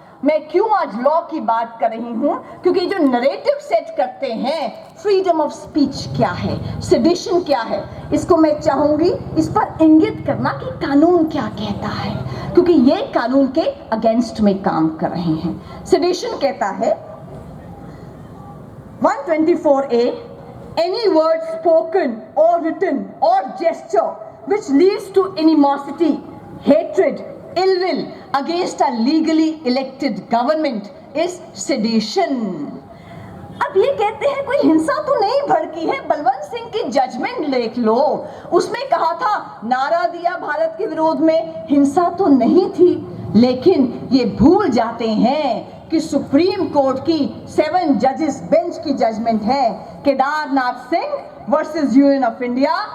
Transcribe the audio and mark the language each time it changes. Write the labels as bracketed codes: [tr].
[hi] मैं क्यों आज लॉ की बात कर रही हूं? क्योंकि जो नरेटिव सेट करते हैं फ्रीडम ऑफ स्पीच क्या है, सेडिशन क्या है, इसको मैं चाहूंगी इस पर इंगित करना कि कानून क्या कहता है, क्योंकि ये कानून के अगेंस्ट में काम कर रहे हैं। [en] sedition [hi] कहता है [en] 124A, any word spoken or written or gesture which leads to animosity, hatred, ill will against a legally elected government is sedition. [hi] अब ये कहते हैं कोई हिंसा तो नहीं भड़की है, बलवंत सिंह की जजमेंट देख लो, उसमें कहा था नारा दिया भारत के विरोध में, हिंसा तो नहीं थी। लेकिन ये भूल जाते हैं कि सुप्रीम कोर्ट की 7 जजेस बेंच की जजमेंट है Kedarnath Singh versus union of India,